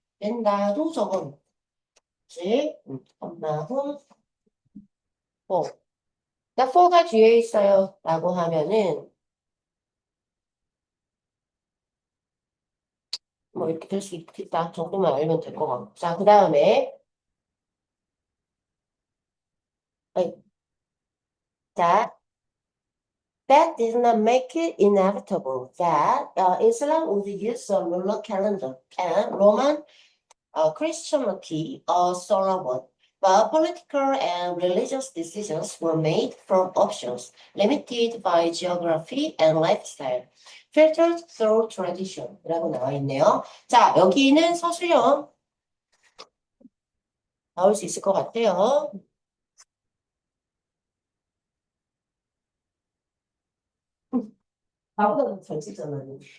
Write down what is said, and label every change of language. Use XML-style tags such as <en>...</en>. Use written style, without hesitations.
<ko>된다도 적어놓지. 컴마, whom, for. 나 for가 뒤에 있어요. 라고 하면은, 뭐 이렇게 될 수 있겠다. 정도만 알면 될 것 같고.</ko> <en>자, 그 다음에, 자, that did not make it inevitable that Islam would use a lunar calendar and Roman Christianity a solar one. But political and religious decisions were made from options limited by geography and lifestyle, filtered through tradition.</en> <ko>라고 나와 있네요. 자, 여기는 서술형 나올 수 있을 것 같아요. 나보다 잘 찍잖아요.</ko>